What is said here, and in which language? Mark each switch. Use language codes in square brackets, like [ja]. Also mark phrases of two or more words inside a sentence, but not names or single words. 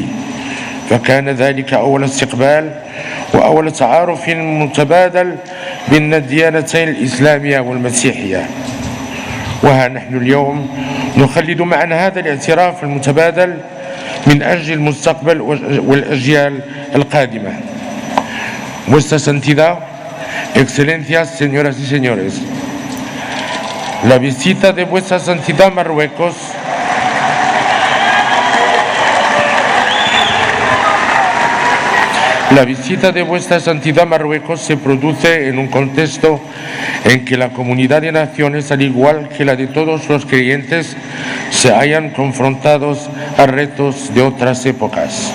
[ar] فكان ذلك أول استقبال وأول تعارف متبادل بين الديانتين الإسلامية والمسيحية. وها نحن اليوم نخلد معنا هذا الاعتراف المتبادل من أجل المستقبل والأجيال القادمة. [es] Vuestra Santidad, Excelencias, señoras y señores, la visita de Vuestra Santidad Marruecos La visita de Vuestra Santidad Marruecos se produce en un contexto en que la comunidad de naciones, al igual que la de todos los creyentes, se hallan confrontados a retos de otras épocas.